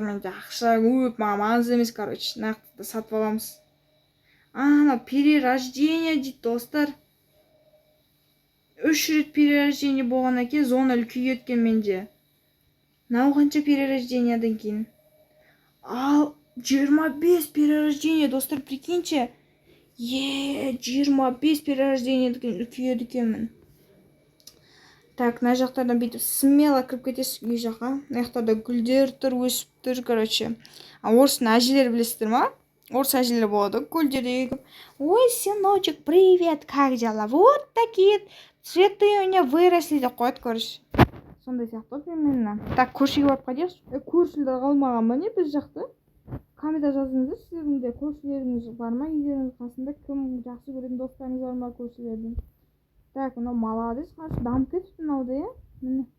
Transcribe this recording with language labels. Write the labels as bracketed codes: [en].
[kk] Менде ақша көп, маған маңызды емес, короче. Нақты сатып аламыз. Перерождение дейді, достар. 3 рет перерождение болғаннан кейін зона үлкейеді екен менде. Мынау қанша перерождениеден кейін? Ал 25 перерождение, достар, прикиньте. 25 перерождениеден үлкейеді екенмін. Так, мына жақтардан бүйтіп смело кіріп кетесіз үй жаққа. Мына жақтарда гүлдер тұр, өсіп тұр, короче. Орыстың әжелері білесіздер ма? Орыс әжелері болады, гүлдер. [ru] Ой, сыночек, привет, как дела? Вот такие цветы у меня выросли [kk] деп қояды, [ru] короче. [kk] Сондай сияқты примерно. Так, көршіге барып қайтайықшы. Көршілер қалмаған ба не біз жақта? Комментарий жазыңыздар, сіздердің де көршілеріңіз бар ма? Үйлеріңіз қасында кім жақсы көретін достарыңыз бар ма көршілердің? Так, мынау молодец, қарсы дамып кетіпті мынау да, иә? Міне.